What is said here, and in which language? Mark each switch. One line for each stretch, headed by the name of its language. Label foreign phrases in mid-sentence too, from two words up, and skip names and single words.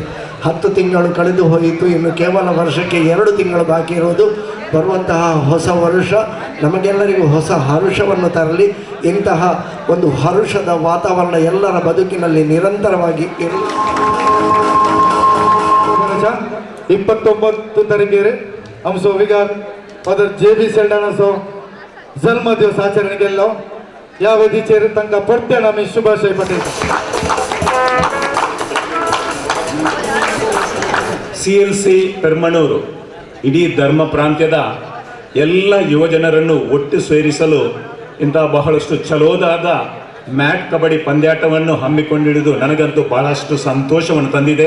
Kannada: 10 ತಿಂಗಳು ಕಳೆದು ಹೋಯಿತು. ಇನ್ನು ಕೇವಲ ವರ್ಷಕ್ಕೆ 2 ತಿಂಗಳು ಬಾಕಿ ಇರೋದು. ಬರುವಂತಹ ಹೊಸ ವರ್ಷ ನಮಗೆಲ್ಲರಿಗೂ ಹೊಸ ಹರುಷವನ್ನು ತರಲಿ. ಇಂತಹ ಒಂದು ಹರುಷದ ವಾತಾವರಣ ಎಲ್ಲರ ಬದುಕಿನಲ್ಲಿ ನಿರಂತರವಾಗಿ ಇರಲಿ.
Konkani: 29 तारखेर आमचो विगार फादर JB सेल्डानाचो जन्मदिवस आचरण केल्लो. ह्या वेळीचेर तांकां परतून आमी शुभाशय पाठयता.
Kannada: CLC ಪೆರ್ಮನೂರು ಇಡೀ ಧರ್ಮ ಪ್ರಾಂತ್ಯದ ಎಲ್ಲ ಯುವಜನರನ್ನು ಒಟ್ಟು ಸೇರಿಸಲು ಇಂತಹ ಬಹಳಷ್ಟು ಚಲೋದಾದ ಮ್ಯಾಟ್ ಕಬಡ್ಡಿ ಪಂದ್ಯಾಟವನ್ನು ಹಮ್ಮಿಕೊಂಡಿರುವುದು ನನಗಂತೂ ಬಹಳಷ್ಟು ಸಂತೋಷವನ್ನು ತಂದಿದೆ.